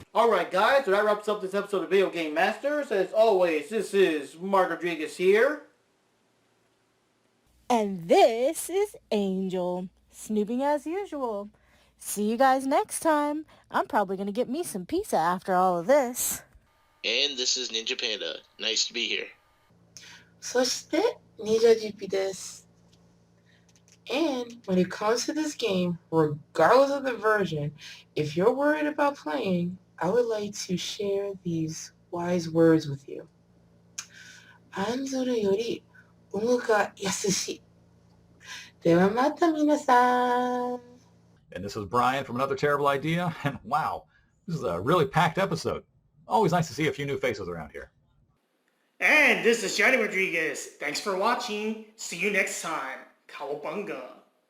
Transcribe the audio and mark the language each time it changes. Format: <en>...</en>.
<en>Alright guys, so that wraps up this episode of Video Game Masters. As always, this is Mark Rodriguez here. And this is Angel, snooping as usual. See you guys next time. I'm probably going to get me some pizza after all of this. And this is Ninja Panda. Nice to be here.</en> <ja>そして、Ninja Jupi です。</ja> <en>And when it comes to this game, regardless of the version, if you're worried about playing, I would like to share these wise words with you.</en> <ja>案ずるより有無が易し。ではまた皆さん。</ja> <en>And this is Brian from Another Terrible Idea, and wow, this is a really packed episode. Always nice to see a few new faces around here. And this is Johnny Rodriguez. Thanks for watching. See you next time. Cowabunga.</en>